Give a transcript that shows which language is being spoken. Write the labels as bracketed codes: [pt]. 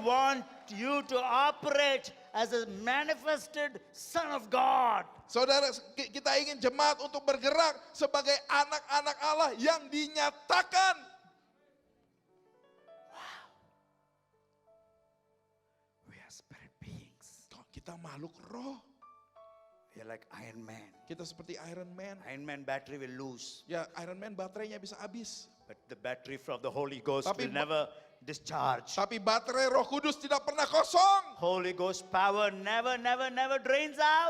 [en] want you to operate as a manifested Son of God. [id] Saudara, kita ingin jemaat untuk bergerak sebagai anak-anak Allah yang dinyatakan. [en] We are spirit beings. [id] Kita makhluk roh. [en] We are like Iron Man. [id] Kita seperti Iron Man. [en] Iron Man battery will lose, [id] Ya, Iron Man baterainya bisa habis. [en] but the battery from the Holy Ghost [id] Tapi [en] will never discharge. [id] Tapi baterai Roh Kudus tidak pernah kosong. [en] Holy Ghost power never drains out.